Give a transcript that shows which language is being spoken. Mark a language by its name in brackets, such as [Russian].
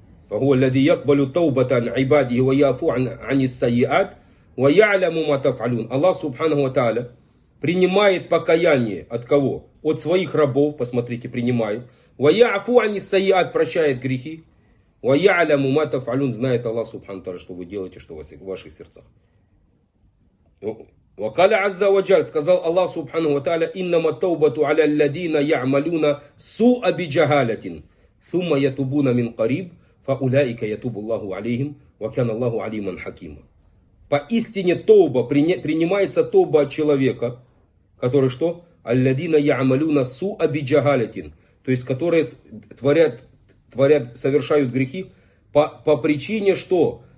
[Arabic] فهو الذي يقبل توبة عباده ويعفو عن السيئات ويعلم ما تفعلون. [Russian] Аллах Субханаху ва Тааля принимает покаяние от кого? От своих рабов, посмотрите, принимает. [Arabic] ويعفو عن السيئات, [Russian] прощает грехи. [Arabic] ويعلم ما تفعلون, [Russian] знает Аллах Субханаху ва Тааля, что вы делаете, что в ваших сердцах. [Arabic] وقال عز وجل, [Russian] сказал Аллах Субханаху ва Тааля, [Arabic] إنما التوبة على الذين يعملون سوء بجهالة ثم يتوبون من قريب. فَأُولَٰئِكَ يَتُوبُ اللَّهُ عَلَيْهِمْ وَكَانَ اللَّهُ عَلِيمًا حَكِيمًا. [Russian] Поистине тоба, принимается тоба от человека, который что? [Arabic] أَلَّذِينَ يَعْمَلُونَ سُوءَ بِجَهَالَةٍ. [Russian] То есть, которые творят, совершают грехи по причине что?